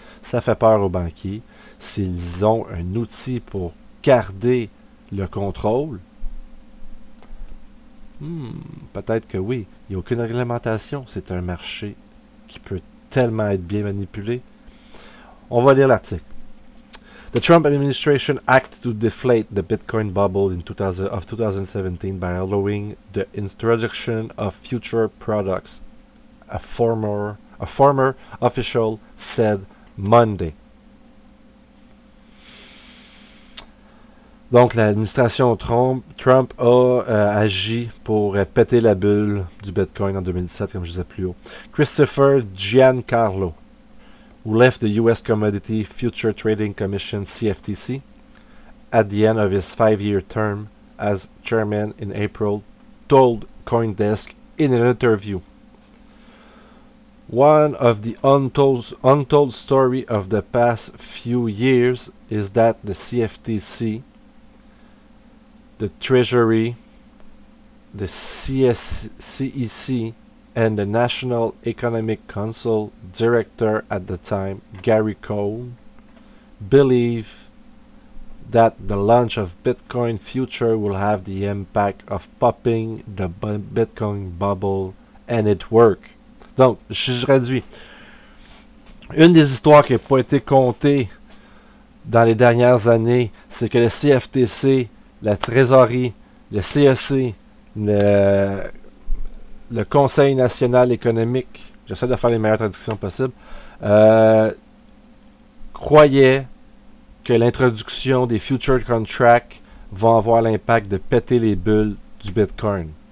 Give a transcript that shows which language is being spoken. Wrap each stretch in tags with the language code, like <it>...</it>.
<fr>Ça fait peur aux banquiers. S'ils ont un outil pour garder le contrôle, peut-être que oui. Il n'y a aucune réglementation. C'est un marché qui peut tellement être bien manipulé. On va lire l'article.</fr> <en>The Trump administration acted to deflate the Bitcoin bubble in 2017 by allowing the introduction of future products, a former official said Monday.</en> <fr>Donc, l'administration Trump a agi pour péter la bulle du Bitcoin en 2017, comme je disais plus haut.</fr> <en>Christopher Giancarlo, who left the U.S. Commodity Future Trading Commission (CFTC) at the end of his 5-year term as chairman in April, told CoinDesk in an interview. One of the untold story of the past few years is that the CFTC, the Treasury, the CEC, and the National Economic Council director at the time, Gary Cohn, believe that the launch of Bitcoin Future will have the impact of popping the Bitcoin bubble, and it worked.</en> <fr>Donc, je traduis. Une des histoires qui n'a pas été contée dans les dernières années, c'est que le CFTC, la Trésorerie, le CEC, le Conseil national économique, j'essaie de faire les meilleures traductions possibles, croyaient que l'introduction des future contracts va avoir l'impact de péter les bulles du Bitcoin.</fr>